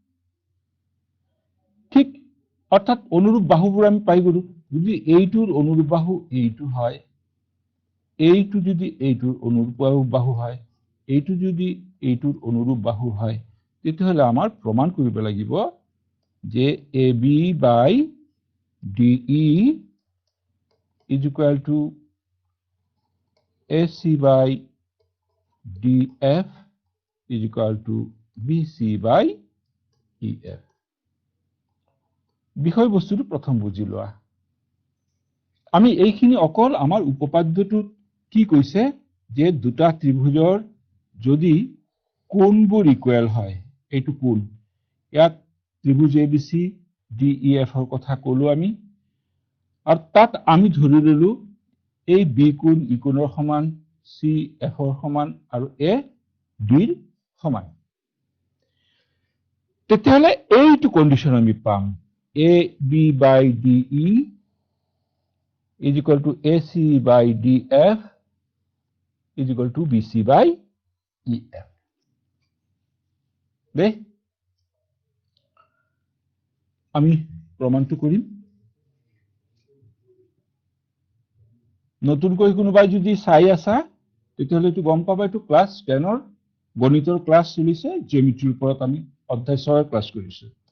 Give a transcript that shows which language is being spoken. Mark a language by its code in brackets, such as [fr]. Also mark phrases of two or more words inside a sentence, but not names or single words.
[as] ঠিক অৰ্থাৎ অনুৰূপ বাহুবোৰ আমি পাই গলো যদি এইটোৰ অনুৰূপ বাহু এইটো হয় এইটো যদি এইটোৰ অনুৰূপ বাহু হয় এইটো যদি এইটোৰ অনুৰূপ বাহু হয় তেতিয়াহলে আমাৰ প্ৰমাণ কৰিব লাগিব যে [en] AB by DE is equal to AC by DF is equal to BC by EF [as] বিষয়বস্তুটো প্ৰথম বুজি লোৱা আমি এইখিনি অকল আমাৰ উপপাদ্যটো কি কৈছে যে দুটা ত্ৰিভুজৰ যদি কোণবোৰ ইকুৱেল হয় এইটো কোণ ইয়াত ত্ৰিভুজ ABC DEF ৰ কথা কলো আমি আৰু তাত আমি ধৰি ললো এই B কোণ E কোণৰ সমান C F ৰ সমান আৰু A D ৰ সমান তেতিয়াহলে এইটো কন্ডিশন আমি পাম [en] AB by DE is equal to AC by DF is equal to BC by EF [as] দে আমি প্ৰমাণটো কৰিম নতুনকৈ কোনোবাই যদি চাই আছা তেতিয়াহলে এইটো গম পাবা এইটো ক্লাস 10 ৰ গণিতৰ ক্লাস চলিছে জিঅমেট্ৰিৰ ওপৰত আমি অধ্যায় 6 ৰ ক্লাস কৰিছো